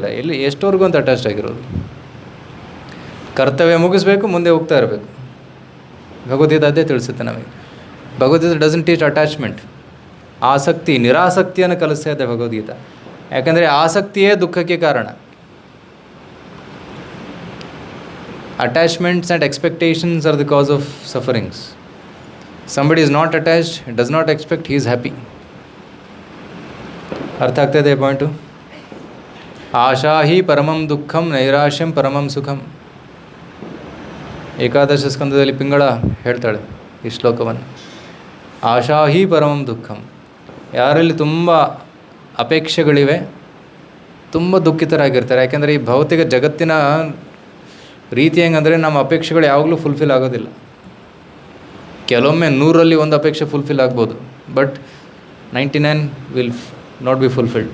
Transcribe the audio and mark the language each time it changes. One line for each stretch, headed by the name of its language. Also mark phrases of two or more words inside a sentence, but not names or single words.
Kannada: ಎಷ್ಟೋರ್ಗೂ ಅಂತ ಅಟ್ಯಾಚ್ಡ್ ಆಗಿರೋದು. ಕರ್ತವ್ಯ ಮುಗಿಸ್ಬೇಕು, ಮುಂದೆ ಹೋಗ್ತಾ ಇರಬೇಕು. ಭಗವದ್ಗೀತೆ ಅದೇ ತಿಳಿಸುತ್ತೆ ನಮಗೆ. ಭಗವದ್ಗೀತೆ
English: doesn't teach attachment.
Kannada: ಆಸಕ್ತಿ, ನಿರಾಸಕ್ತಿಯನ್ನು ಕಲಿಸ್ತಾ ಇದೆ ಭಗವದ್ಗೀತೆ. ಯಾಕಂದರೆ ಆಸಕ್ತಿಯೇ ದುಃಖಕ್ಕೆ ಕಾರಣ.
English: Attachments and expectations are the cause of sufferings. Somebody is not attached, does not expect, he is happy.
Kannada: ಅರ್ಥ ಆಗ್ತಾಯಿದೆ ಪಾಯಿಂಟು?
Sanskrit: ಆಶಾ ಹಿ ಪರಮಂ ದುಃಖಂ ನೈರಾಶ್ಯಂ ಪರಮಂ ಸುಖಂ.
Kannada: ಏಕಾದಶ ಸ್ಕಂದದಲ್ಲಿ ಪಿಂಗಳ ಹೇಳ್ತಾಳೆ ಈ ಶ್ಲೋಕವನ್ನು.
Sanskrit: ಆಶಾ ಹಿ ಪರಮಂ ದುಃಖಂ.
Kannada: ಯಾರಲ್ಲಿ ತುಂಬ ಅಪೇಕ್ಷೆಗಳಿವೆ ತುಂಬ ದುಃಖಿತರಾಗಿರ್ತಾರೆ. ಯಾಕೆಂದರೆ ಈ ಭೌತಿಕ ಜಗತ್ತಿನ ರೀತಿ ಹೆಂಗಂದರೆ ನಮ್ಮ ಅಪೇಕ್ಷೆಗಳು ಯಾವಾಗಲೂ ಫುಲ್ಫಿಲ್ ಆಗೋದಿಲ್ಲ. ಕೆಲವೊಮ್ಮೆ 100ರಲ್ಲಿ ಒಂದು ಅಪೇಕ್ಷೆ ಫುಲ್ಫಿಲ್ ಆಗ್ಬೋದು,
English: but 99 will not be fulfilled.